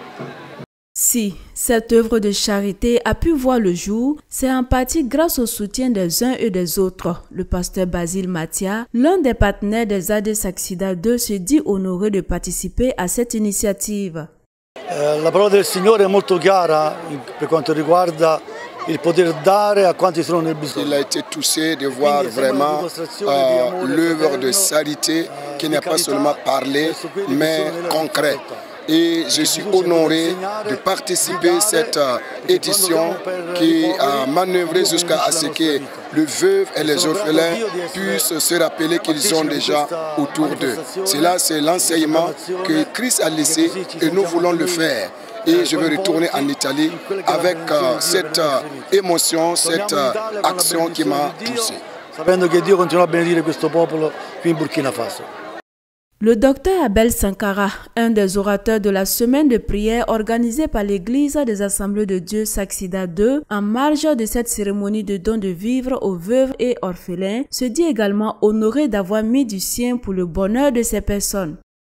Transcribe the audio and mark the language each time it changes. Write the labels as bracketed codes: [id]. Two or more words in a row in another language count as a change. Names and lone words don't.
[fr] Si cette œuvre de charité a pu voir le jour, c'est en partie grâce au soutien des uns et des autres. Le pasteur Basile Mathia, l'un des partenaires des AD Saxida 2, se dit honoré de participer à cette initiative. [it] La parola del Signore è molto chiara per quanto riguarda il poter dare a quanti sono nel bisogno. [fr] Il a été touché de voir vraiment l'œuvre de charité qui n'est pas seulement parlée, mais concrète. Et je suis honoré de participer à cette édition qui a manœuvré jusqu'à ce que les veuves et les orphelins puissent se rappeler qu'ils ont déjà autour d'eux. Cela, c'est l'enseignement que Christ a laissé et nous voulons le faire. Et je vais retourner en Italie avec cette émotion, cette action qui m'a touché. [it] Sapendo che Dio continua a benedire questo popolo qui in Burkina Faso. [fr] Le docteur Abel Sankara, un des orateurs de la semaine de prière organisée par l'église des Assemblées de Dieu Saxida 2 en marge de cette cérémonie de don de vivres aux veuves et orphelins, se dit également honoré d'avoir mis du sien pour le bonheur de ces personnes.